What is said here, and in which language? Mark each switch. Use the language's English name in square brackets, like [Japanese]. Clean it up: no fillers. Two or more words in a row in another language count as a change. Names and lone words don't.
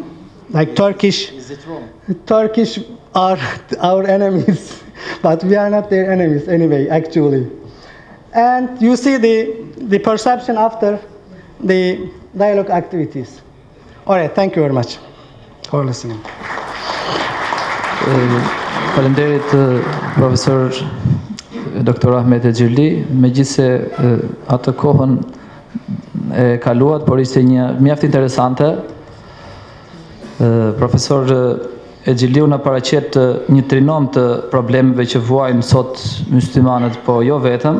[English] Like Turkish. Is it wrong? Turkish are our enemies, but we are not their enemies anyway, actually. And you see the perception after the dialogue activities. All right, thank you very much for listening. [Albanian] Faleminderit profesor Dr. Ahmet Exhirli, megjithse atë kohën e kaluat, por ishte një mjaft interesante. Profesor Exhirliu na paraqet një trinom të problemeve që vuajnë sot myslimanët, po jo vetëm.